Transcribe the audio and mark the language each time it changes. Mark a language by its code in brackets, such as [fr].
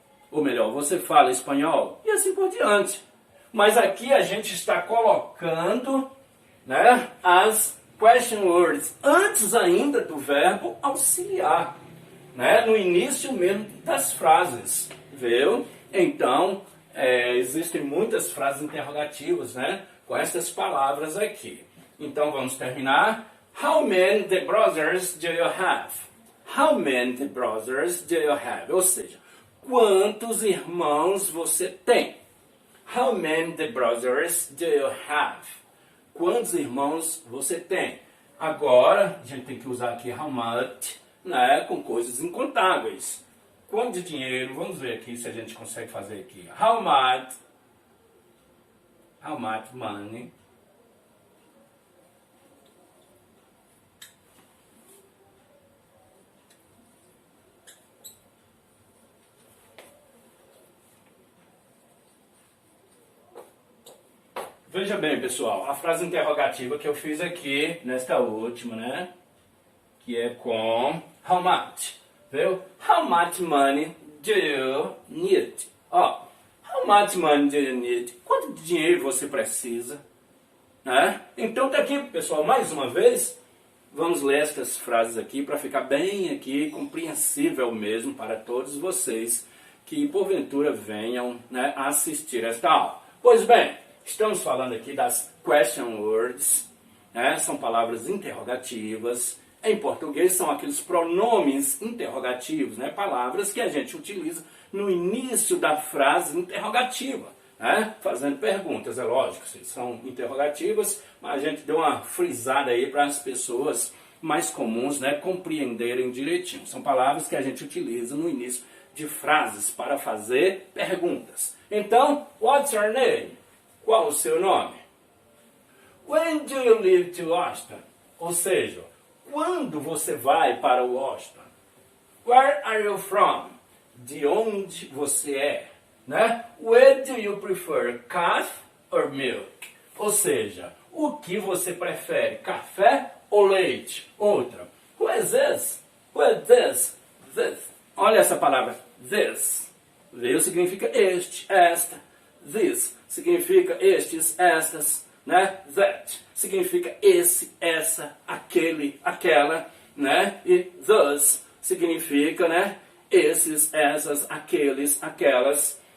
[pt] Ou melhor, você fala espanhol? E assim por diante. Mas aqui a gente está colocando as question words antes ainda do verbo auxiliar. No início mesmo das frases. Viu? Então, existem muitas frases interrogativas com essas palavras aqui. Então vamos terminar. [en] How many the brothers do you have? How many the brothers do you have? [pt] Ou seja, quantos irmãos você tem? [en] How many the brothers do you have? [pt] Quantos irmãos você tem? Agora, a gente tem que usar aqui how much, com coisas incontáveis. Quanto de dinheiro? Vamos ver aqui se a gente consegue fazer aqui. [en] How much money? [pt] Veja bem, pessoal, a frase interrogativa que eu fiz aqui, nesta última, que é com how much, viu? [en] How much money do you need? How much money do you need? [pt] Quanto de dinheiro você precisa? Então tá aqui, pessoal, mais uma vez, vamos ler estas frases aqui para ficar bem aqui, compreensível mesmo para todos vocês que porventura venham assistir esta aula. Pois bem, estamos falando aqui das question words, são palavras interrogativas. Em português são aqueles pronomes interrogativos, palavras que a gente utiliza no início da frase interrogativa, fazendo perguntas. É lógico, são interrogativas, mas a gente deu uma frisada aí para as pessoas mais comuns compreenderem direitinho. São palavras que a gente utiliza no início de frases para fazer perguntas. Então, [en] what's your name? [pt] Qual o seu nome? [en] When do you leave to Washington? [pt] Ou seja, quando você vai para Washington? [en] Where are you from? [pt] De onde você é? [en] Where do you prefer, coffee or milk? [pt] Ou seja, o que você prefere, café ou leite? [en] Outra, who is this? Who is this? This. [pt] Olha essa palavra, this. Veio significa este, esta. This significa estes, estas, That significa esse, essa, aquele, aquela, E those significa, esses, essas, aqueles, aquelas.